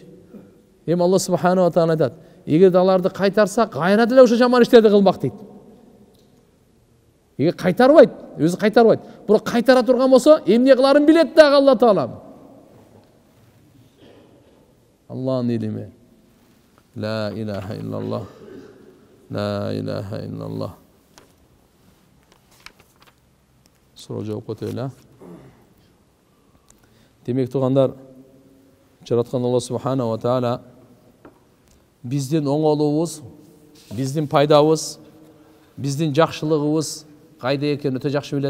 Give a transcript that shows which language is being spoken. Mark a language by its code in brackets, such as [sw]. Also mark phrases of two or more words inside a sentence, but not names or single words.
[ky] Эми Алла [ar] سبحانه و تعالى [ky] айтат: эгер аларды кайтарсак, кайра деле ошо жаман иштерди кылмак дейт. Эгер кайтарбайт, өзү кайтарбайт. Бирок кайтара турган болсо, эмне кыларын билет дагы Алла таала. Аллахын илими. [ar] لا إله إلا الله. لا إله إلا الله. [ky] Суроо жооп кетели. Демек тугандар, жараткан Алла [ar] سبحانه و تعالى [ky] биздин оңолуубуз, биздин пайдабыз, биздин жакшылыгыбыз кайда экенин өтө жакшы билет.